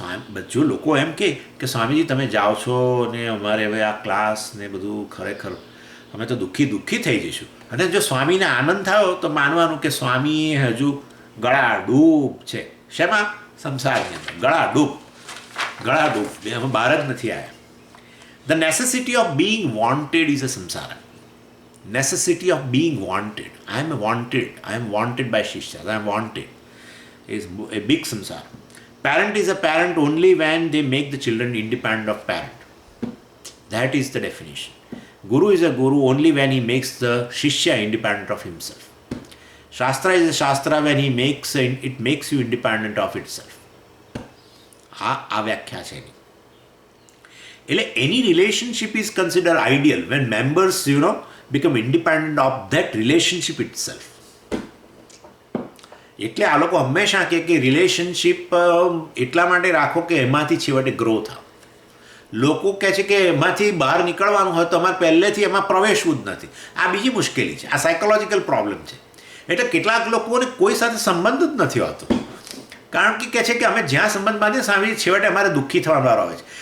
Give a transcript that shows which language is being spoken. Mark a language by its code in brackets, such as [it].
[gu] બધું લોકો એમ કે સ્વામીજી તમે જાઓ છો ને અમારે હવે આ ક્લાસ ને બધું ખરેખર અમે તો દુઃખી થઈ જઈશું. અને જો સ્વામીને આનંદ થયો તો માનવાનું કે સ્વામી હજુ ગળાડૂબ છે. શેમાં? સંસારની અંદર ગળાડૂબ અમે બહાર જ નથી આવ્યા. [en] The necessity of being wanted is a samsara. necessity of being wanted. I am wanted by Shishya. I am wanted is a big samsara. Parent is a parent only when they make the children independent of parent. That is the definition. Guru is a guru only when he makes the Shishya independent of himself. Shastra is a Shastra when it makes you independent of itself. [gu] આ વ્યાખ્યા છે એની. એટલે [en] any relationship is considered ideal when members, become independent of that relationship itself. [gu] એટલે આ લોકો હંમેશા કે relationship એટલા માટે રાખો કે એમાંથી છેવટે ગ્રો થાવ. લોકો કહે છે કે એમાંથી બહાર નીકળવાનું હોય તો અમારે પહેલેથી એમાં પ્રવેશવું જ નથી. આ બીજી મુશ્કેલી છે. આ સાયકોલોજીકલ પ્રોબ્લેમ છે. એટલે કેટલાક લોકોને કોઈ સાથે સંબંધ જ નથી હોતો, કારણ કે કહે છે કે અમે જ્યાં સંબંધ બાંધીએ સ્વામી છેવટે અમારે દુઃખી થવાનો વારો આવે છે.